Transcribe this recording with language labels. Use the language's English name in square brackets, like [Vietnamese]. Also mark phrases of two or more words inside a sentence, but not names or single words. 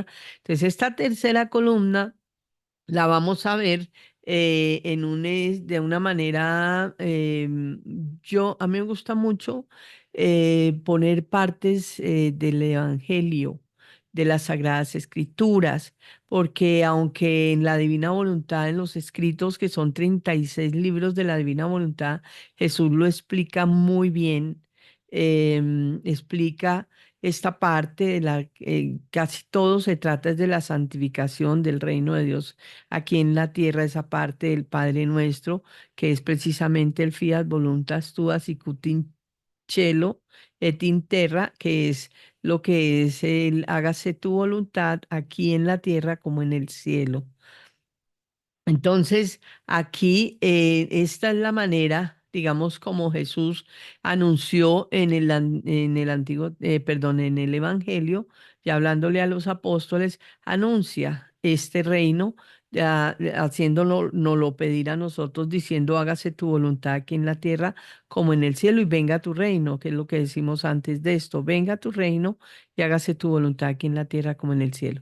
[Spanish] Entonces, esta tercera columna la vamos a ver de una manera, a mí me gusta mucho poner partes del Evangelio, de las Sagradas Escrituras, porque aunque en la Divina Voluntad, en los escritos, que son 36 libros de la Divina Voluntad, Jesús lo explica muy bien, explica esta parte casi todo se trata es de la santificación del reino de Dios aquí en la tierra, esa parte del Padre Nuestro, que es precisamente el [Latin] fiat voluntas tua sicut in cielo et in terra, [Spanish] que es lo que es el hágase tu voluntad aquí en la tierra como en el cielo. Entonces, aquí esta es la manera, digamos, como Jesús anunció en el antiguo, perdón, en el Evangelio, y hablándole a los apóstoles, anuncia este reino, ya, haciéndolo, nos lo pedir a nosotros, diciendo, hágase tu voluntad aquí en la tierra como en el cielo, y venga tu reino, que es lo que decimos antes de esto, venga tu reino y hágase tu voluntad aquí en la tierra como en el cielo.